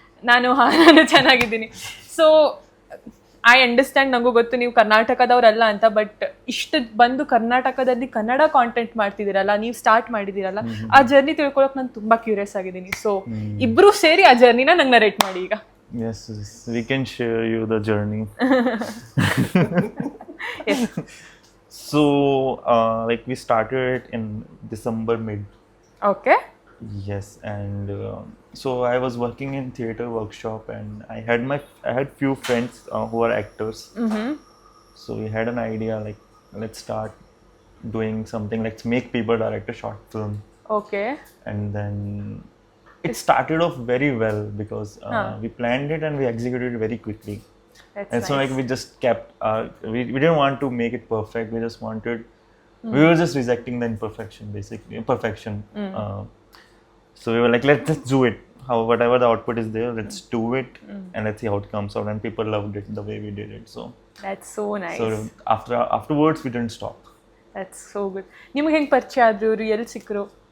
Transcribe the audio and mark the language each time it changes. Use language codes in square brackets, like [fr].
[kn] ನಾನು ಚೆನ್ನಾಗಿದ್ದೀನಿ. [en] so I understand, [kn] ನನಗೂ ಗೊತ್ತು ನೀವು ಕರ್ನಾಟಕದವರಲ್ಲ ಅಂತ. ಬಟ್ ಇಷ್ಟು ಬಂದು ಕರ್ನಾಟಕದಲ್ಲಿ ಕನ್ನಡ ಕಾಂಟೆಂಟ್ ಮಾಡ್ತಿದ್ದೀರಲ್ಲ, ನೀವು ಸ್ಟಾರ್ಟ್ ಮಾಡಿದ್ದೀರಲ್ಲ, ಆ ಜರ್ನಿ ತಿಳ್ಕೊಳಕ್ ನಾನು ತುಂಬಾ ಕ್ಯೂರಿಯಸ್ ಆಗಿದ್ದೀನಿ. ಸೊ ಇಬ್ರು ಸೇರಿ ಆ ಜರ್ನಿನ ನಂಗೆ ನರೇಟ್ ಮಾಡಿ ಈಗ. [en] Yes, we can share you the journey. Yes. So, like we started in December mid. Okay. Yes, and so I was working in theater workshop, and I had few friends who are actors. So we had an idea like, let's start doing something. Let's make people direct a short film. Okay. And then it started off very well because we planned it and we executed it very quickly. That's and nice. so like we just kept we didn't want to make it perfect. We just wanted we were just rejecting the imperfection, basically imperfection. So we were like, let's do it. Whatever the output is there, let's do it and let's see how it comes out. And people loved it the way we did it. So that's so nice. So afterwards we didn't stop. That's so good. [kn] ನಿಮಗೆ ಹೆಂಗೆ ಪರಿಚಯ ಆದ್ರು, ಇವರು ಎಲ್ಲಿ ಸಿಕ್ಕರು?